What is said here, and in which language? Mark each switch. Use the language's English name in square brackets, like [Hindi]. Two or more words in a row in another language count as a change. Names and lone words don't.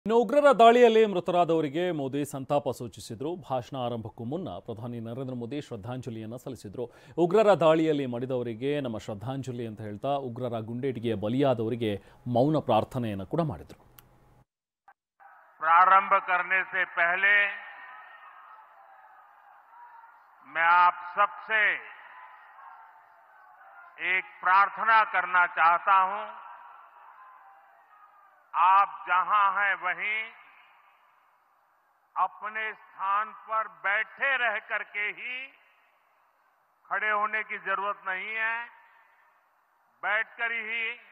[Kannada] ಇನ್ನು ಉಗ್ರರ ದಾಳಿಯಲ್ಲಿ ಮೃತರಾದವರಿಗೆ ಮೋದಿ ಸಂತಾಪ ಸೂಚಿಸಿದರು. ಭಾಷಣ ಆರಂಭಕ್ಕೂ ಮುನ್ನ ಪ್ರಧಾನಿ ನರೇಂದ್ರ ಮೋದಿ ಶ್ರದ್ಧಾಂಜಲಿಯನ್ನು ಸಲ್ಲಿಸಿದರು. ಉಗ್ರರ ದಾಳಿಯಲ್ಲಿ ಮಡಿದವರಿಗೆ ನಮ್ಮ ಶ್ರದ್ಧಾಂಜಲಿ ಅಂತ ಹೇಳ್ತಾ ಉಗ್ರರ ಗುಂಡೇಟಿಗೆ ಬಲಿಯಾದವರಿಗೆ ಮೌನ ಪ್ರಾರ್ಥನೆಯನ್ನು ಕೂಡ ಮಾಡಿದರು. [Hindi] प्रारंभ करने से पहले मैं आप सबसे एक प्रार्थना करना चाहता हूं। आप जहां हैं वहीं अपने स्थान पर बैठे रह करके ही, खड़े होने की जरूरत नहीं है, बैठकर ही